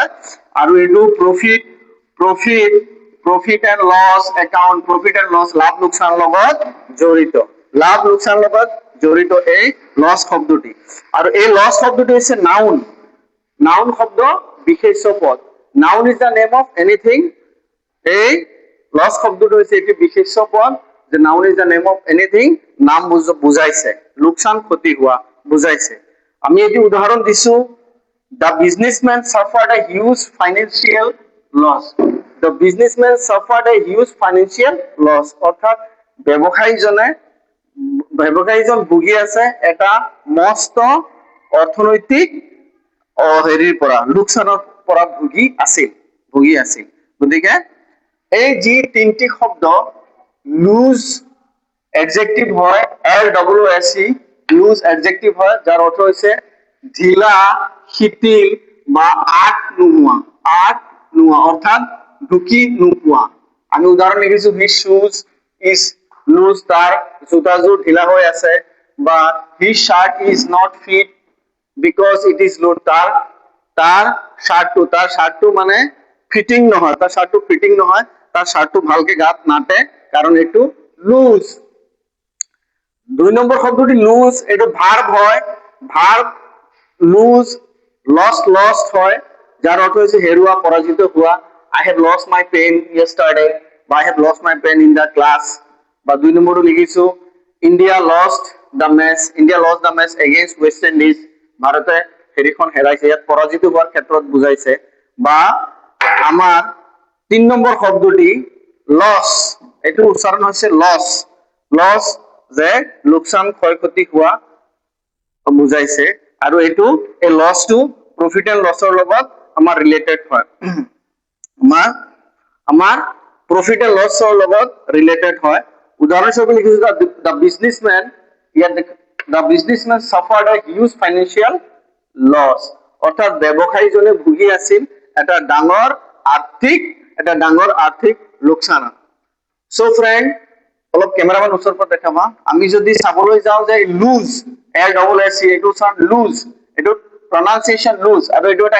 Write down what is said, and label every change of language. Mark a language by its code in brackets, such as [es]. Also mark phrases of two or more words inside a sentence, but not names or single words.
[as] আৰু এইটো [en] profit and loss account, [as] লাভ লোকচানৰ লগত জড়িত এই লছ শব্দটি। আৰু এই লছ শব্দটি হৈছে নাউন শব্দ, বিশেষ্য পদ। [en] noun is the name of anything. [as] এই লছ শব্দটো হৈছে এটি বিশেষ্য পদ, যে [en] noun is the name of anything, [as] নাম বুজাইছে, লোকচান, ক্ষতি হোৱা বুজাইছে। আমি এটি উদাহৰণ দিছো, [en] the businessman suffered a huge financial loss। the businessman suffered a huge financial loss. [as] অর্থাৎ ব্যৱসায়ীজন ভুগি আছে এটা মস্ত অৰ্থনৈতিক হেৰিৰ পৰা লোকচানৰ পৰা ভুগি আছিল গতিকে এই যি তিনটি শব্দ [en] loose adjective [as] হয় LWSE [en] loose adjective [as] হয় যাৰ অৰ্থ হৈছে ঢিলা শিথিল বা আট নোহোৱা অৰ্থাৎ ঢুকি নোপোৱা আমি উদাহৰণ লিখিছো [en] his shoes is loose [as] তাৰ জোতাযোৰ ঢিলা হৈ আছে বা [en] his shirt is not fit because it is loose [as] তাৰ শার্টটো মানে ফিটিং নহয় তাৰ শার্টটো ভালকে গাত নাটে কাৰণ এটো লুজ দুই নম্বৰ শব্দটি লুজ এটো ভার্ব হয় [en] verb lose lost [as] হয় [bn] যার অর্থ হচ্ছে [as] হেৰুৱা পৰাজিত হোৱা [en] I have lost my pen yesterday বা I have lost my pen in the class [as] বা দুই নম্বৰটো লিখিছো [en] India lost the match against West Indies [as] ভারতে হেৰিখন হেৰাইছে ইয়াত পৰাজিত হোৱাৰ ক্ষেত্ৰত বুজাইছে বা আমাৰ তিন নম্বৰ শব্দটি লস এটো উচ্চাৰণ হৈছে লস যে লোকসান ক্ষয়ক্ষতি হোৱা বুজাইছে আৰু এটো এই লসটো [en] profit and loss [as] লগত আমাৰ ৰিলেটেড হয় আমাৰ [en] profit and loss [as] লগত ৰিলেটেড হয় উদাহৰণস্বৰূপে লিখিছো [en] the businessman suffered a huge financial loss [as] অৰ্থাৎ ব্যৱসায়ীজনে ভুগি আছিল এটা ডাঙৰ আৰ্থিক লোকচান [en] so friend [as] অলপ কেমেৰামান ওচৰৰ পৰা দেখাবা আমি যদি চাবলৈ যাওঁ যে লুজ LWSE এটো চান লুজ এটো pronunciation লুজ আৰু এটো এটা